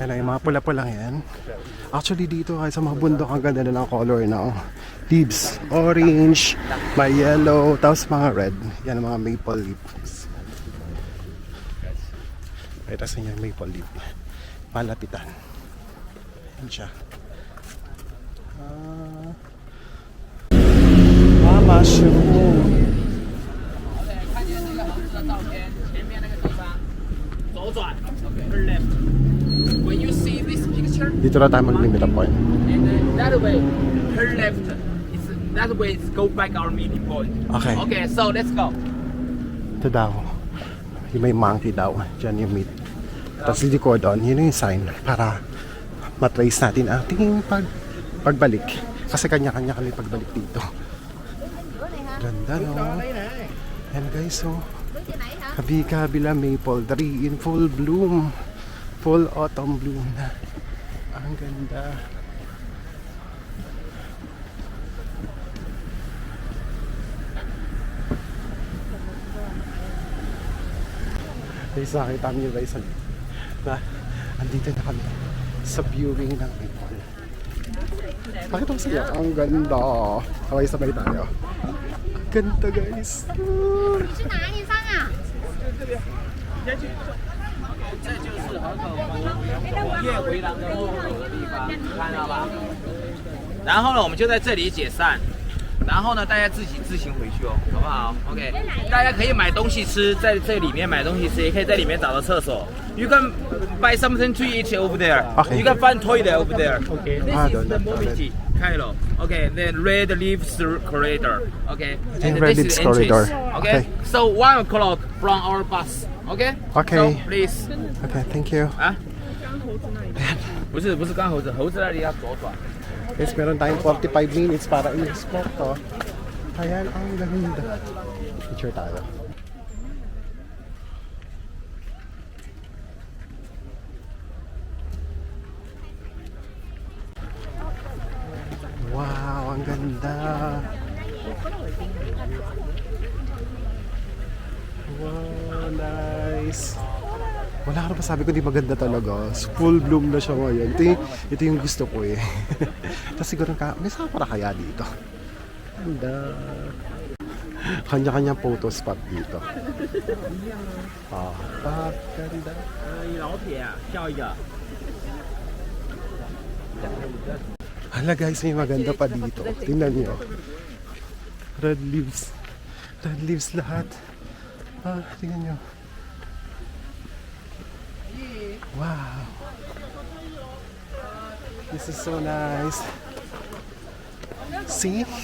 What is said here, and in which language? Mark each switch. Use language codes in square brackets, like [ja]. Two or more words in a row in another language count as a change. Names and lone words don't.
[tl] Yan yung mga pula-pula yan. Actually dito kahit sa mga bundok ang ganda na ng [en] color ng leaves. [tl] Orange, may yellow, tapos mga red. Yan ang mga [en] maple leaves. [tl] Ay, tapos yan yung [en] maple leaf. [tl] Malapitan. Yan siya. Mushroom. [zh] 左转 [en] turn left. When you see this picture, [tl] Dito na tayo mag-limit ang point. [en] and that way, turn left. It's, that way, it's go back our meeting point. Okay. Okay, so let's go. [tl] Ito daw. Yung may monkey daw. Diyan yung meat. Tapos hindi ko doon. Yun yung sign para matrace natin ang ating pagbalik. Kasi kanya-kanya kami pagbalik dito. Ganda no? Yan guys, so kabila [en] maple tree in full bloom. Full autumn bloom [tl] na. Ang ganda. Guys, nakita niyo guys na andito na kami sa viewing ng maple. Bakit ang saya? Ang ganda. Sabay-sabay tayo. Ang ganda guys. [zh] 去哪里上啊？这就是河口湖夜回廊的入口的地方，看到吧？然后呢，我们就在这里解散。然后呢，大家自己自行回去哦，好不好 ？OK， 大家可以买东西吃，在这里面买东西吃，也可以在里面找到厕所。 [en] You can buy something to eat over there. Okay. You can find toilet over there. Okay. This Ah, is the toilet. Momiji Kailo. Okay. Then red leaves corridor. Okay. think And red this leaves is the entrance. corridor. Okay. Okay. So 1 o'clock from our bus. Okay. Okay. So please. Okay, thank you. [zh] 啊？不是刚猴子，猴子那里要左转。 [tl] Guys, meron tayong 45 minutes para i-spot to. Ayan, ang ganda. Picture tayo. Wow, ang ganda. [en] Wow, nice. [tl] Wala ka na pa sabi ko di maganda talaga. [en] Full bloom [tl] na siya ngayon. Ito yung gusto ko eh. Tapos siguro may saka para kaya dito. Ganda. Kanya-kanyang [en] photo spot [tl] dito. Ganda. [zh] 老铁，笑一个。 [tl] Hala guys, may maganda pa dito. Tingnan niyo. [en] Red leaves. Red leaves [tl] lahat. Tingnan niyo. Wow. [en] This is so nice. See?